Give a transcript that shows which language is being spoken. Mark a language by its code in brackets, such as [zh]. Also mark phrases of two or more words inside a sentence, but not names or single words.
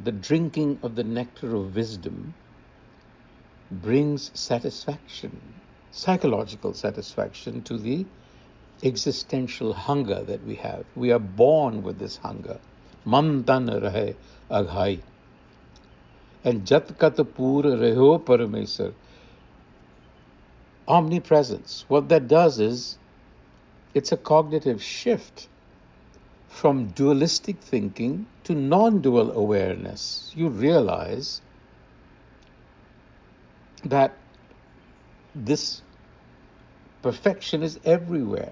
[en] The drinking of the nectar of wisdom brings satisfaction, psychological satisfaction to the existential hunger that we have. We are born with this hunger. [pa] ਮਨ ਤਨ ਰਹੇ ਅਘਾਇ. And ਜਤ ਕਤ ਪੂਰਾ ਰਹਿਓ ਪਰਮੇਸਰ. [en] Omnipresence. What that does is, it's a cognitive shift from dualistic thinking to non-dual awareness. You realize that this perfection is everywhere.